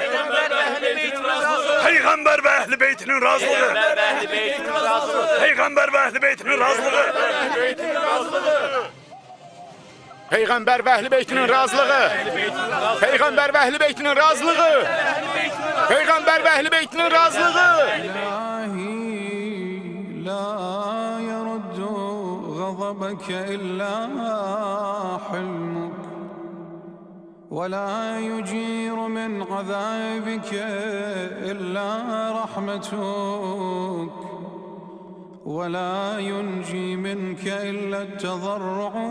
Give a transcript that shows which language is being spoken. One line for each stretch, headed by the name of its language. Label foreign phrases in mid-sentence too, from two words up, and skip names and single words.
Turkish: Peygamber ve ehli beytinin razılığı. Peygamber ve ehli beytinin razılığı.
Azerbaijani: Peyğəmbər və əhl-i beytinin razılığı. Peyğəmbər və əhl-i beytinin razılığı. Peyğəmbər və əhl-i beytinin razılığı.
Arabic: لا يرد غضبك إلا حلمك ولا يجير من عذابك إلا رحمتك ولا ينجي منك إلا التضرع